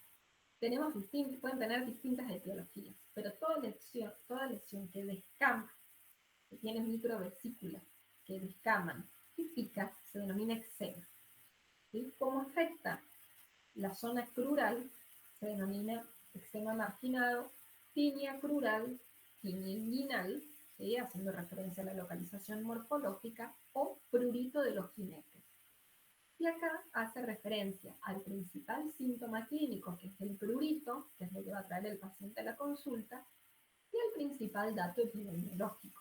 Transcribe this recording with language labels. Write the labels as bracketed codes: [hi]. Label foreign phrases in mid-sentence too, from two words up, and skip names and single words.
[es] Pueden tener distintas etiologías, pero toda lesión que descama, que tiene microvesículas que descaman y pica, se denomina eczema. ¿Sí? ¿Cómo afecta la zona crural? Se denomina eczema marginado, tinea crural, tinea inguinal, ¿sí? Haciendo referencia a la localización morfológica, o prurito de los jinetes. Y acá hace referencia al principal síntoma clínico, que es el prurito, que es lo que va a traer el paciente a la consulta, y al principal dato epidemiológico.